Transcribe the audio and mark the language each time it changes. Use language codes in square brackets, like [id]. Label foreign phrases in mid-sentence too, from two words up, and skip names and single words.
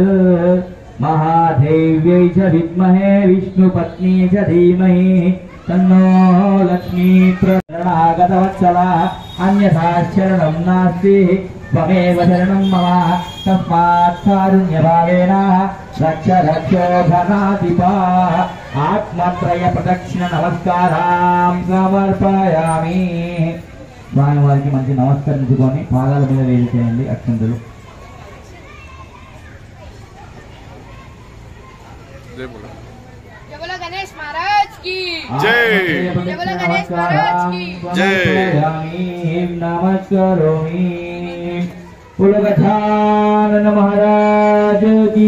[sa] महादेव्यै च विद्महे विष्णुपत्नी च धीमहि तन्नो लक्ष्मी प्रशरणागतवत्सला. अन्यथा शरणं नास्ति त्वमेव शरणं मम तस्मात् कारुण्यभावेन रक्ष रक्षोधनाधिपा. आत्मत्रय प्रदक्षिण नमस्कारां समर्पयामि. [te] స్వామి వారికి మంచి నమస్కరించుకొని పాదాల మీద వేలు చేయండి అక్షంతలు. [hi] जय बोलो. जय बोलो गणेश महाराज की जय. जय बोलो गणेश महाराज की जय. नमस्करोमि. बोलो गजानन महाराज की